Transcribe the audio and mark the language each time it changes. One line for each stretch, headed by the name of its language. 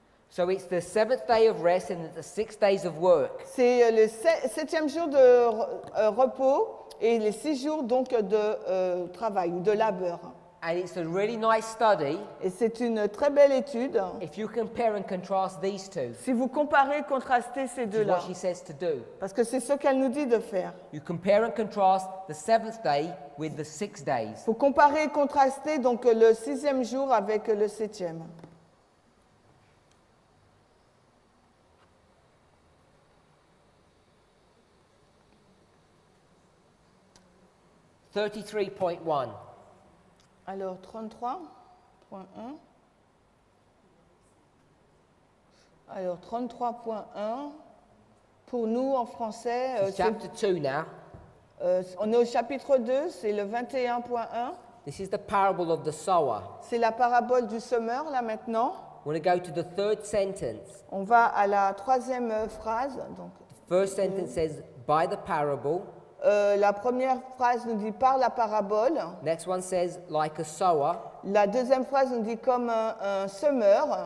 English: So it's the seventh day of rest and the 6 days of work.
French: C'est le 7e jour de repos et les 6 jours donc de travail ou de labeur.
English: And it's a really nice study
French: Et c'est une très belle étude.
English: if you compare and contrast these two.
French: Si vous comparez, contrastez ces
English: Which is
French: deux-là,
English: what she says to do.
French: parce que c'est ce qu'elle nous dit de faire.
English: You compare and contrast the seventh day with the 6 days.
French: Il faut comparer et contraster donc le 6e jour avec le 7e.
English: $33.1.
French: Alors 33.1. Alors 33.1. Pour nous en français,
English: It's chapter 2 now.
French: on est au chapitre 2, c'est le 21.1.
English: This is the parable of the sower.
French: C'est la parabole du semeur là maintenant.
English: We're going to go to the third sentence.
French: On va à la 3e phrase. Donc,
English: First sentence says, by the parable.
French: la première phrase nous dit par la parabole.
English: Next one says, like a sower.
French: La deuxième phrase nous dit comme un semeur.